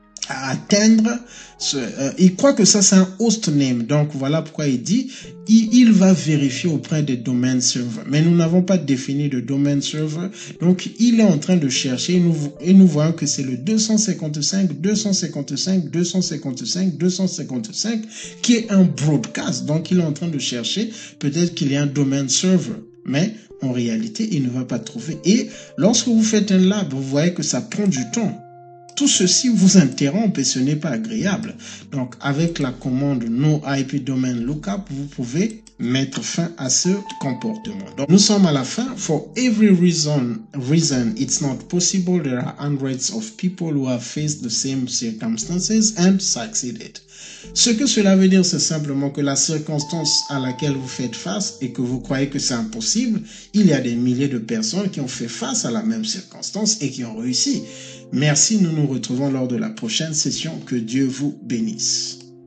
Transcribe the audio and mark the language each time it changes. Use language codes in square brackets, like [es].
[fr] à atteindre il croit que ça c'est un host name, donc voilà pourquoi il dit il va vérifier auprès des domain servers, mais nous n'avons pas défini de domain server, donc il est en train de chercher et nous voyons que c'est le 255 qui est un broadcast, donc il est en train de chercher, peut-être qu'il y a un domain server, mais en réalité il ne va pas trouver. Et lorsque vous faites un lab, vous voyez que ça prend du temps. Tout ceci vous interrompt et ce n'est pas agréable. Donc, avec la commande no IP domain lookup, vous pouvez mettre fin à ce comportement. Donc, nous sommes à la fin. [en] For every reason it's not possible, there are hundreds of people who have faced the same circumstances and succeeded. [fr] Ce que cela veut dire, c'est simplement que la circonstance à laquelle vous faites face et que vous croyez que c'est impossible, il y a des milliers de personnes qui ont fait face à la même circonstance et qui ont réussi. Merci, nous nous retrouvons lors de la prochaine session. Que Dieu vous bénisse.